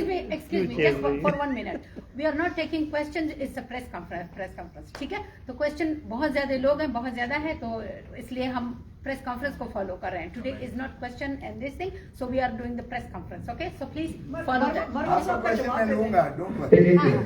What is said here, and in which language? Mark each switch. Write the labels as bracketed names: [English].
[English] Excuse me, just for 1 minute. We are not taking questions. It's a press conference. [Urdu] ٹھیک ہے, تو question بہت زیادہ لوگ ہیں, بہت زیادہ ہے, تو اس لیے ہم press conference کو follow کر رہے ہیں. [English] Today is not question and this thing, so we are doing the press conference. Okay, so please follow that. [Urdu] آپ کا question میں لوں گا, [English] Don't worry.